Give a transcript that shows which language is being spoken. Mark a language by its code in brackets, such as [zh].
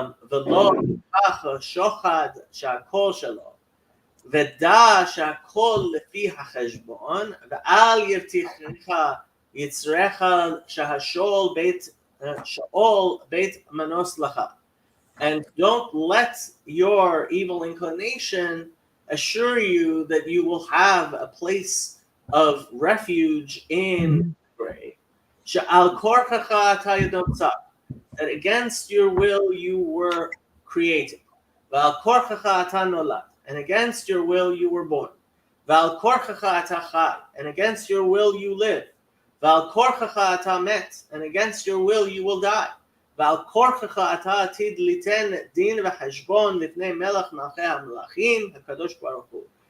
[he] ולא כך שוחד שהכל שלו, ודע שהכל לפי החשבון, ואל ירתיחך יצרך שהשאול בית מנוס לך. [en] And don't let your evil inclination assure you that you will have a place of refuge in the grave. [he] שעל כורחך אתה ידמצא, [en] that against your will you were created. [he] ועל כורחך אתה נולד, [en] and against your will you were born. [he] ועל כורחך אתה חי, [en] and against your will you live. [he] ועל כורחך אתה מת, [en] and against your will you will die. [he] ועל כורחך אתה עתיד ליתן דין וחשבון לפני מלך מלכי המלכים, הקדוש ברוך הוא.